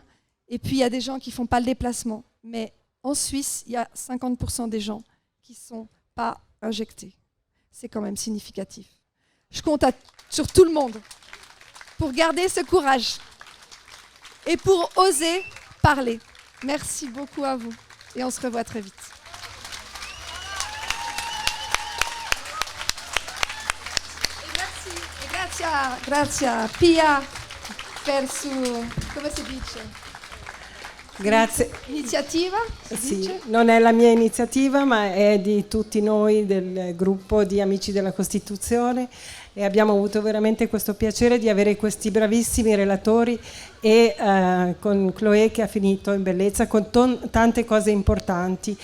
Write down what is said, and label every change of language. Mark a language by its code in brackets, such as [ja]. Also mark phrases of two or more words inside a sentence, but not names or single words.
[fr] Et puis, il y a des gens qui ne font pas le déplacement. Mais en Suisse, il y a 50% des gens qui ne sont pas injectés. C'est quand même significatif. Je compte sur tout le monde pour garder ce courage et pour oser parler. Merci beaucoup à vous et on se revoit très vite. [it] Grazie Pia per su, come si dice? Grazie. Iniziativa? Sì, non è la mia iniziativa, ma è di tutti noi del gruppo di Amici della Costituzione e abbiamo avuto veramente questo piacere di avere questi bravissimi relatori e con Chloé che ha finito in bellezza con tante cose importanti.